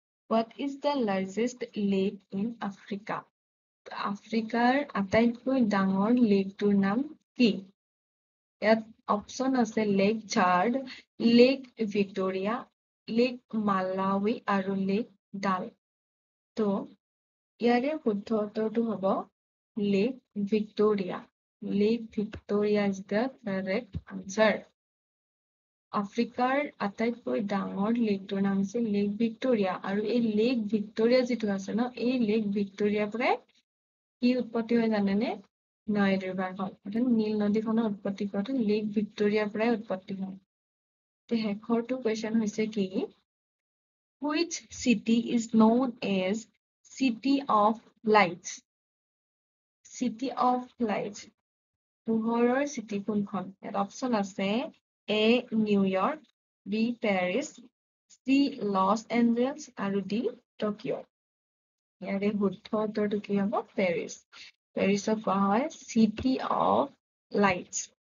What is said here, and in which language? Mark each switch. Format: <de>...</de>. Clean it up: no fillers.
<en>What is the largest lake in Africa?</en> <as>আফ্ৰিকাৰ আটাইতকৈ ডাঙৰ লেকটোৰ নাম কি? ইয়াত অপশ্যন আছে lake চাৰ্ড, lake Victoria, lake Malawi আৰু লেক ডাল। তো ইয়াৰে শুদ্ধ উত্তৰটো হ'ব lake Victoria. Lake Victoria</as> <en>Is the correct answer.</en> <as>আফ্ৰিকাৰ আটাইতকৈ ডাঙৰ লেকটোৰ নাম হৈছে লেক ভিক্টোৰিয়া আৰু এই লেক ভিক্টোৰিয়া যিটো আছে ন, এই লেক ভিক্টোৰিয়াৰ পৰাই কি উৎপত্তি হয় জানেনে? নাইল ৰিভাৰখন, অৰ্থাৎ নীল নদীখনৰ উৎপত্তি কৰোঁতে লেক ভিক্টোৰিয়াৰ পৰাই উৎপত্তি হয়। শেষৰটো কুৱেশ্যন হৈছে কি?</as> <en>Which city is known as City of Lights?</en> <as>City of Lights, পোহৰৰ চিটি কোনখন? ইয়াত অপশ্যন আছে এ New York, B Paris, C Los Angeles আৰু ডি টকিঅ'। ইয়াৰে শুদ্ধ উত্তৰটো কি হ'ব? পেৰিছ। পেৰিছক কোৱা হয় চিটি অফ লাইটছ।</as>